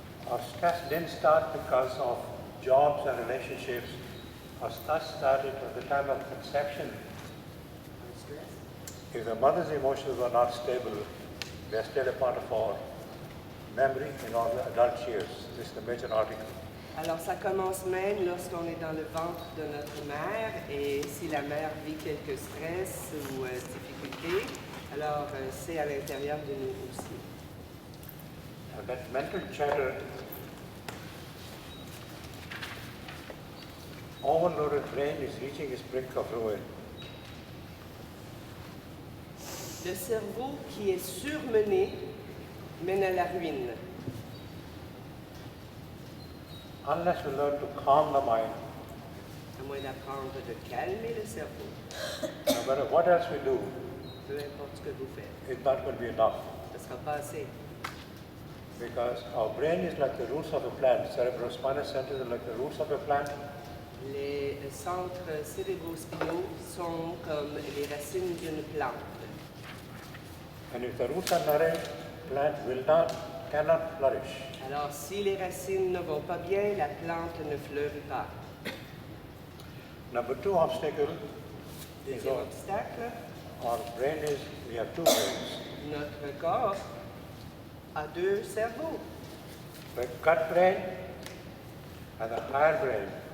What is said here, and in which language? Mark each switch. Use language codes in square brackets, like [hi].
[en] Our stress didn't start because of jobs and relationships. Our stress started at the time of conception. If the mother's emotions were not stable, they're still a part of our memory in our adult years. This is the major article. [fr] Alors, ça commence même lorsqu'on est dans le ventre de notre mère et si la mère vit quelques stress ou difficultés, alors c'est à l'intérieur de nous aussi. [en] And that mental chatter, overloaded brain is reaching its brink of ruin. [fr] Le cerveau qui est surmené mène à la ruine. [en] Unless we learn to calm the mind, [fr] À moins d'apprendre de calmer le cerveau, [en] no matter what else we do, [fr] peu importe ce que vous faites, [en] it's not going to be enough. [fr] ce ne sera pas assez. [en] Because our brain is like the roots of a plant. Cerebrospinal centers are like the roots of a plant. [fr] Les centres cérébrospinaux sont comme les racines d'une plante. [en] And if the roots are nourished, plant cannot flourish. [fr] Alors, si les racines ne vont pas bien, la plante ne fleurit pas. [en] Number two obstacle is [fr] Deuxième obstacle, [en] our brain is, we have two brains. [fr] notre corps a deux cerveaux. [en] The gut brain and the higher brain.